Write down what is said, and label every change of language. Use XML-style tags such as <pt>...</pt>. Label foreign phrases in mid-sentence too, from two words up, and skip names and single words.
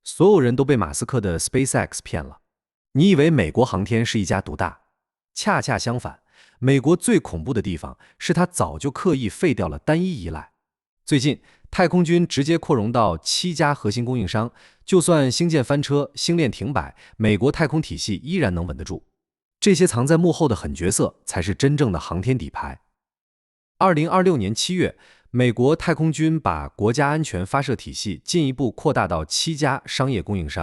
<zh>所有人都被馬斯克的 SpaceX 騙了。你以為美國航天是一家獨大，恰恰相反，美國最恐怖的地方是它早就刻意廢掉了單一依賴。最近，太空軍直接擴容到7家核心供應商，就算星艦翻車、星鏈停擺，美國太空體系依然能穩得住。這些藏在幕後的狠角色才是真正的航天底牌。2026年7月，美國太空軍把國家安全发射體系進一步擴大到7家商業供應商。</zh>